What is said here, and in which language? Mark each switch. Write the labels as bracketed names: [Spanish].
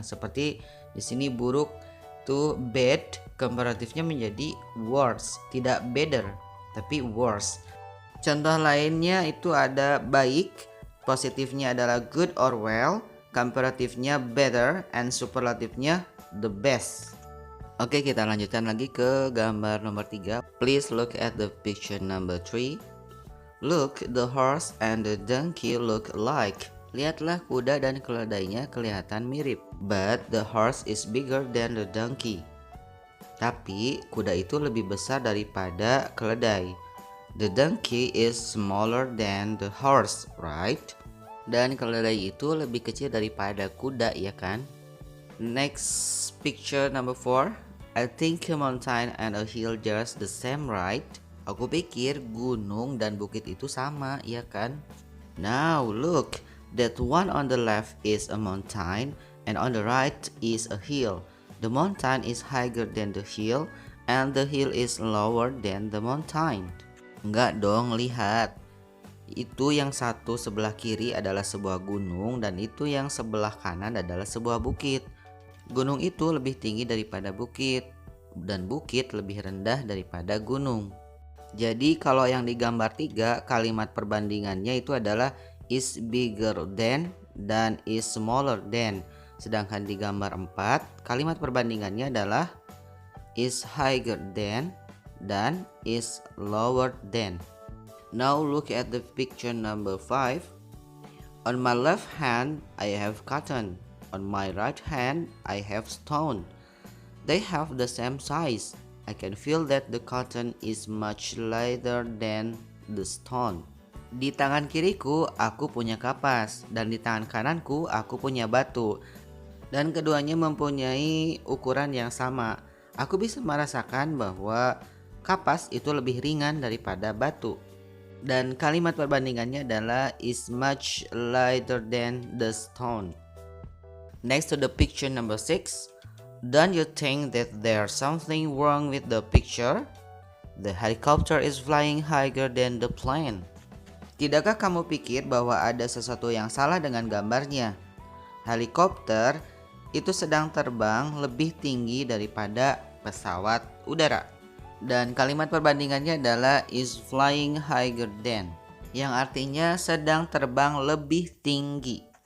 [Indonesian] Seperti di sini buruk tuh bad, comparatifnya menjadi worse, tidak better tapi worse. Contoh lainnya itu ada baik, positifnya adalah [English] good or well, [Indonesian] comparatifnya better, and superlatifnya [English] the best. [Indonesian] Oke, kita lanjutkan lagi ke gambar nomor 3. [English] Please look at the picture number 3. Look, the horse and the donkey look alike. [Indonesian] Lihatlah, kuda dan keledainya kelihatan mirip. [English] But the horse is bigger than the donkey. [Indonesian] Tapi kuda itu lebih besar daripada keledai. [English] The donkey is smaller than the horse, right? [Indonesian] Dan keledai itu lebih kecil daripada kuda, ya kan? [English] Next picture number 4. I think a mountain and a hill just the same, right? [Indonesian] Aku pikir gunung dan bukit itu sama, ya kan? [English] Now look, that one on the left is a mountain and on the right is a hill. The mountain is higher than the hill and the hill is lower than the mountain. [Indonesian] Enggak dong, lihat. Itu yang satu sebelah kiri adalah sebuah gunung dan itu yang sebelah kanan adalah sebuah bukit. Gunung itu lebih tinggi daripada bukit dan bukit lebih rendah daripada gunung. Jadi kalau yang di gambar 3, kalimat perbandingannya itu adalah [English] is bigger than [Indonesian] dan [English] is smaller than. [Indonesian] Sedangkan di gambar 4, kalimat perbandingannya adalah [English] is higher than [Indonesian] dan [English] is lower than. Now look at the picture number 5. On my left hand, I have cotton. On my right hand, I have stone. They have the same size. I can feel that the cotton is much lighter than the stone. [Indonesian] Di tangan kiriku aku punya kapas dan di tangan kananku aku punya batu. Dan keduanya mempunyai ukuran yang sama. Aku bisa merasakan bahwa kapas itu lebih ringan daripada batu. Dan kalimat perbandingannya adalah [English] is much lighter than the stone. Next to the picture number 6. Don't you think that there's something wrong with the picture? The helicopter is flying higher than the plane. [Indonesian] Tidakkah kamu pikir bahwa ada sesuatu yang salah dengan gambarnya? Helikopter itu sedang terbang lebih tinggi daripada pesawat udara. Dan kalimat perbandingannya adalah [English] is flying higher than, [Indonesian] yang artinya sedang terbang lebih tinggi.